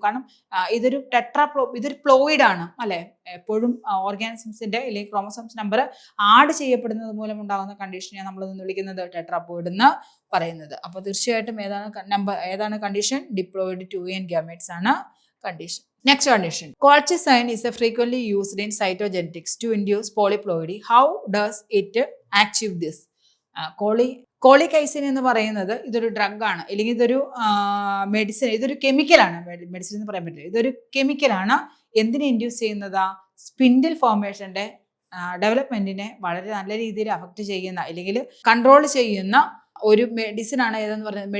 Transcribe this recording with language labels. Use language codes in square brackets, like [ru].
[ml] കാരണം ഇതൊരു ഇതൊരു പ്ലോയിഡ് ആണ് അല്ലെ. എപ്പോഴും ഓർഗാനിസംസിന്റെ അല്ലെങ്കിൽ ക്രോമോസോംസ് നമ്പർ ആഡ് ചെയ്യപ്പെടുന്നത് മൂലം ഉണ്ടാകുന്ന കണ്ടീഷനെ നമ്മൾ വിളിക്കുന്നത് ടെട്രാപ്ലോയിഡ് എന്ന് പറയുന്നത്. അപ്പോൾ തീർച്ചയായിട്ടും ഏതാണ് കണ്ടീഷൻ? ഡിപ്ലോയിഡ് 2n ഗ്യാമേറ്റ്സ് ആണ് condition. [en] Next condition. Colchicine is frequently used in cytogenetics to induce polyploidy. How does it achieve this? [ml] കോളികൈസിൻ എന്ന് പറയുന്നത് ഇതൊരു ഡ്രഗ് ആണ്, അല്ലെങ്കിൽ ഇതൊരു മെഡിസിൻ, ഇതൊരു കെമിക്കലാണ്. മെഡിസിൻ എന്ന് പറയാൻ പറ്റില്ല, ഇതൊരു കെമിക്കലാണ്. എന്തിനെ ഇൻഡ്യൂസ് ചെയ്യുന്നതാ? സ്പിൻഡിൽ ഫോർമേഷന്റെ ഡെവലപ്മെന്റിനെ വളരെ നല്ല രീതിയിൽ അഫക്റ്റ് ചെയ്യുന്ന അല്ലെങ്കിൽ കൺട്രോൾ ചെയ്യുന്ന ഒരു മെഡിസിൻ ആണ് ഏതെന്ന് പറയുന്നത്.